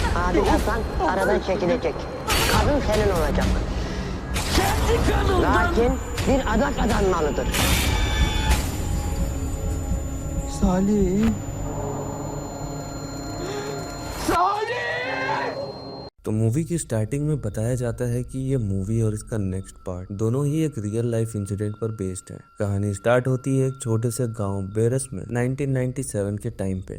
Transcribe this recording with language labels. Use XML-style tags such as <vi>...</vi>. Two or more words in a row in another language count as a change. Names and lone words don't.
<tr>Bağlayacaksan aradan çekilecek. Kadın senin olacak. Kendi kanından. Lakin bir adak adanmalıdır. Salih.</tr> <hi>तो मूवी की स्टार्टिंग में बताया जाता है कि ये मूवी और इसका</hi> <en>next part</en> <hi>दोनों ही एक</hi> <en>real life incident</en> <hi>पर बेस्ड है। कहानी स्टार्ट होती है एक छोटे से गांव बेरस में 1997 के टाइम पे।</hi>